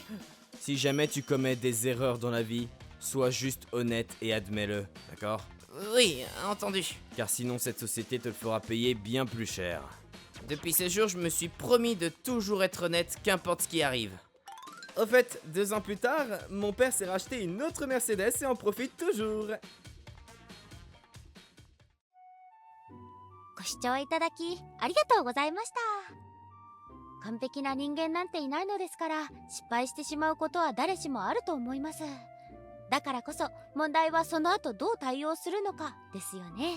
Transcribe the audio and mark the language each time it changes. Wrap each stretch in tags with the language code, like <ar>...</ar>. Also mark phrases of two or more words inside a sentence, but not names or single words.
<fr>si jamais tu commets des erreurs dans la vie, sois juste honnête et admets-le, d'accord? Oui, entendu. Car sinon cette société te le fera payer bien plus cher. Depuis ce jour, je me suis promis de toujours être honnête, qu'importe ce qui arrive. Au fait, 2 ans plus tard, mon père s'est racheté une autre Mercedes et en profite toujours.</fr> <ja>ご視聴いただきありがとうございました。完璧な人間なんていないのですから、失敗してしまうことは誰しもあると思います。だからこそ問題はその後どう対応するのかですよね。</ja>